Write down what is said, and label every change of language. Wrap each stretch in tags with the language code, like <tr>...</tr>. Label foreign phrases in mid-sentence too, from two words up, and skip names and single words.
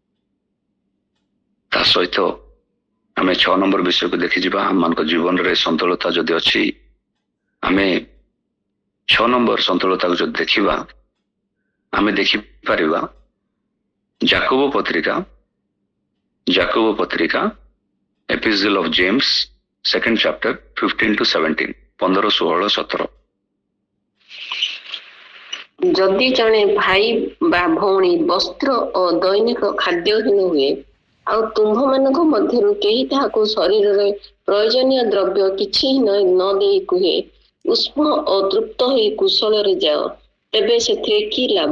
<or>ତା ସହିତ ଆମେ 6 ନମ୍ବର ବିଷୟକୁ ଦେଖିଯିବା। ଆମମାନଙ୍କ ଜୀବନରେ ସନ୍ତୁଳତା ଯଦି ଅଛି, ଆମେ 6 ନମ୍ବର ସନ୍ତୁଳତାକୁ ଯଦି ଦେଖିବା, ଆମେ ଦେଖିପାରିବା ଜାକୋବ ପତ୍ରିକା ଏପିଷ୍ଟଲ ଅଫ ଜେମ୍ସ</or> <en>2nd chapter 15 to 17</en> <or>15 16 17। ଯଦି ଜଣେ ଭାଇ ବା ଭଉଣୀ ବସ୍ତ୍ର ଓ ଦୈନିକ ଖାଦ୍ୟହୀନ ହୁଏ ଆଉ ତୁମ୍ଭମାନଙ୍କ ମଧ୍ୟରୁ କେହି ତାହାକୁ ଶରୀରରେ ପ୍ରୟୋଜନୀୟ ଦ୍ରବ୍ୟ କିଛି ନ ଦେଇ କୁହେ, ଉଷ୍ମ ଓ ତୃପ୍ତ ହୋଇ କୁଶଳରେ ଯାଅ, ତେବେ ସେଥିରେ କି ଲାଭ?</or>